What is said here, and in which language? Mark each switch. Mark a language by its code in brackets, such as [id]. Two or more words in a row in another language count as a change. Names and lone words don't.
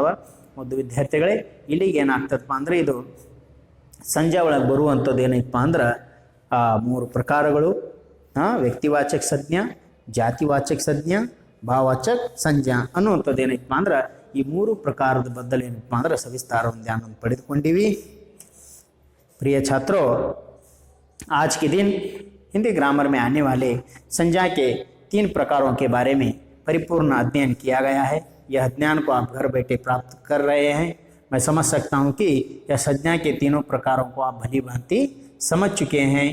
[kn] ಒಂದು ವಿದ್ಯಾರ್ಥಿಗಳೇ ಇಲ್ಲಿಗೆ ಏನಾಗ್ತದಪ್ಪ ಅಂದ್ರೆ ಇದು ಸಂಜೆ ಒಳಗೆ ಬರುವಂಥದ್ದು ಏನೈತಪ್ಪ ಅಂದ್ರೆ ಮೂರು ಪ್ರಕಾರಗಳು. ವ್ಯಕ್ತಿವಾಚಕ ಸಂಜ್ಞಾ, ಜಾತಿವಾಚಕ ಸಂಜ್ಞಾ, ಭಾವವಾಚಕ ಸಂಜ್ಞಾ ಅನ್ನುವಂಥದ್ದು ಏನೈತಪ್ಪ ಅಂದ್ರೆ ಈ ಮೂರು ಪ್ರಕಾರದ ಬದಲು ಏನಪ್ಪ ಅಂದ್ರೆ [hi] सविस्तार ध्यान पढ़ी. प्रिय छात्रों, आज के दिन हिंदी ग्रामर में आने वाले संज्ञा के 3 प्रकारों के बारे में परिपूर्ण अध्ययन किया गया है. यह अध्ययन को आप घर बैठे प्राप्त कर रहे हैं. मैं समझ सकता हूँ कि यह संज्ञा के तीनों प्रकारों को आप भली भांति समझ चुके हैं.